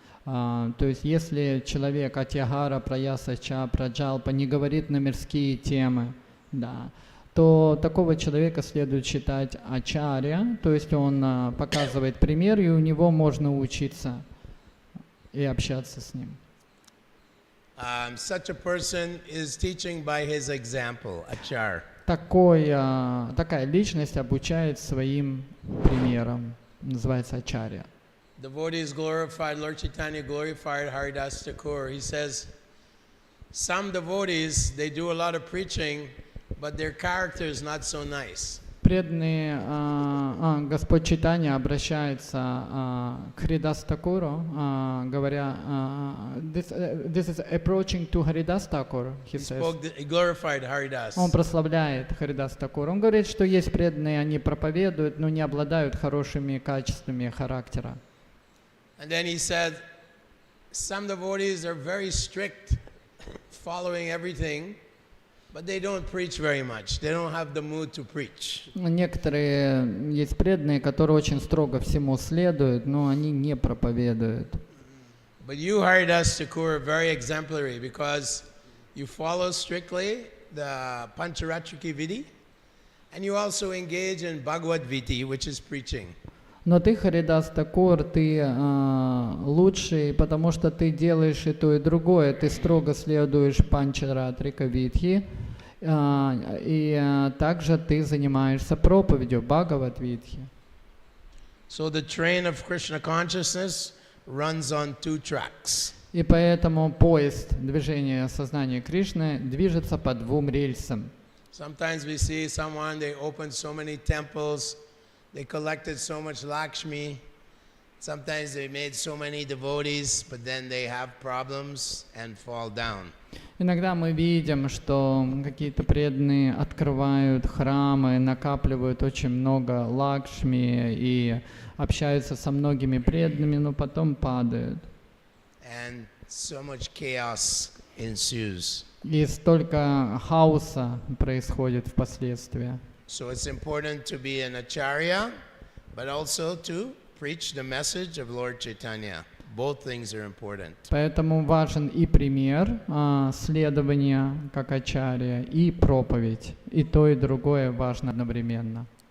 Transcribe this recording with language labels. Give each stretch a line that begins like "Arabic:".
Russian: То есть если человек атьягара, праясача, праджалпа не говорит на мирские темы, да, то такого человека следует считать ачарья, то есть он показывает пример, и у него можно учиться и общаться с ним.
English: Such a person is teaching by his example, achar.
Russian: Такая личность обучает своим примером, называется ачарья.
English: Devotees glorified, Lord Chaitanya glorified Haridas Thakur. He says, some devotees, they do a lot of preaching, but their character is not so nice.
Russian: Преданные, Господь Чайтанья обращается к Харидас Такуру, говоря,
English: this is approaching to Haridas Thakur, he says. He glorified Haridas.
Russian: Он прославляет Харидас Такур. Он говорит, что есть преданные, они проповедуют, но не обладают хорошими качествами характера.
English: And then he said, some devotees are very strict, following everything, but they don't preach very much. They don't have the mood to preach.
Russian: Некоторые есть преданные, которые очень строго всему следуют, но они не проповедуют.
English: But you, Haridas Thakur, are very exemplary because you follow strictly the Pancharatriki Vidhi, and you also engage in Bhagavad Viti, which is preaching.
Russian: Но ты, Харидас Такур, ты лучший, потому что ты делаешь и то, и другое. Ты строго следуешь Панчаратрика Видхи, и также ты занимаешься проповедью Бхагавад Видхи.
English: So the train of Krishna consciousness runs on two tracks.
Russian: И поэтому поезд движения сознания Кришны движется по двум рельсам.
English: Sometimes we see someone, they opened so many temples, they collected so much Lakshmi. Sometimes they made so many devotees, but then they have problems and fall down.
Russian: Иногда мы видим, что какие-то преданные открывают храмы, накапливают очень много лакшми и общаются со многими преданными, но потом падают.
English: And so much chaos ensues.
Russian: И столько хаоса происходит впоследствии.
English: So it's important to be an acharya, but also to preach the message of Lord Chaitanya. Both things are important.
Russian: Поэтому важен и пример следования как ачарья, и проповедь. И то, и другое важно одновременно.